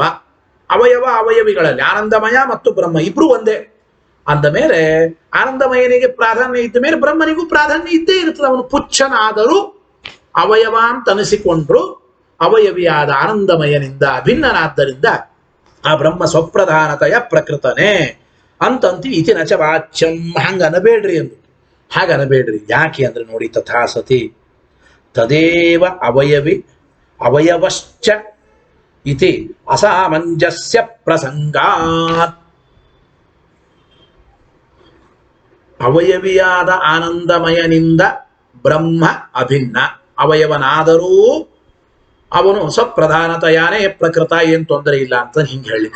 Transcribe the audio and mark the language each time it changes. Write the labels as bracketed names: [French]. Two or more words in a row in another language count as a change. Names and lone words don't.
[Kannada] ಅವಯವ ಅವಯವಿಗಳಲ್ಲಿ ಆನಂದಮಯ ಮತ್ತು ಬ್ರಹ್ಮ ಇಬ್ರು ಒಂದೇ ಅಂದ ಮೇಲೆ ಆನಂದಮಯನಿಗೆ ಪ್ರಾಧಾನ್ಯ ಇದ್ದ ಮೇಲೆ ಬ್ರಹ್ಮನಿಗೂ ಪ್ರಾಧಾನ್ಯ ಇದ್ದೇ ಇರ್ತದೆ. ಅವನು ಪುಚ್ಛನಾದರೂ ಅವಯವ ಅಂತ ಅನಿಸಿಕೊಂಡ್ರು ಅವಯವಿಯಾದ ಆನಂದಮಯನಿಂದ ಅಭಿನ್ನನಾದ್ದರಿಂದ ಆ ಬ್ರಹ್ಮ ಸ್ವಪ್ರಧಾನತೆಯ ಪ್ರಕೃತನೇ ಅಂತಂತಿ [Sanskrit] ಇತಿ ನಚ ವಾಚ್ಯಂ. [Kannada] ಹಂಗ ಅನಬೇಡ್ರಿ ಎಂದು. ಹಾಗೆ ಅನಬೇಡ್ರಿ. ಯಾಕೆ ಅಂದ್ರೆ ನೋಡಿ, [Sanskrit] ತಥಾ ಸತಿ ತದೇವ ಅವಯವಶ್ಚ ಇತಿ ಅಸಾಮಂಜಸ್ಯ ಪ್ರಸಂಗಾತ್. [Kannada] ಅವಯವಿಯಾದ ಆನಂದಮಯನಿಂದ ಬ್ರಹ್ಮ ಅಭಿನ್ನ. ಅವಯವನಾದರೂ ಅವನು ಸ್ವಪ್ರಧಾನತೆಯಾನೇ ಪ್ರಕೃತ, ಏನು ತೊಂದರೆ ಇಲ್ಲ ಅಂತ ಹಿಂಗೆ ಹೇಳಿಕ.